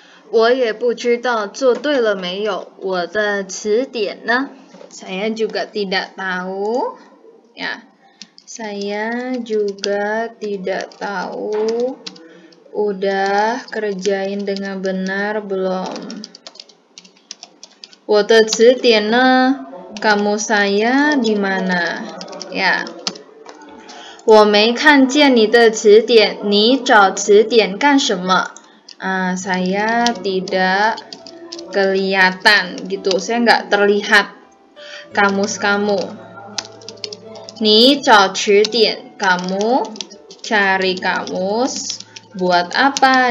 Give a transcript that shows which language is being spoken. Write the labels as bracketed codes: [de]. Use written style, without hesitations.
[zh] 我也不知道做对了没有，我的词典呢 ？ [id] Saya juga tidak tahu, ya. Saya juga tidak tahu. Udah kerjain dengan benar belum? [zh] 我的词典呢 [id] kamu saya di mana? Ya. [zh] 我没看见你的词典，你找词典干什么？ [id] saya tidak kelihatan gitu, saya nggak terlihat kamus kamu. [zh] 你找词典 [id] kamu cari kamus buat apa?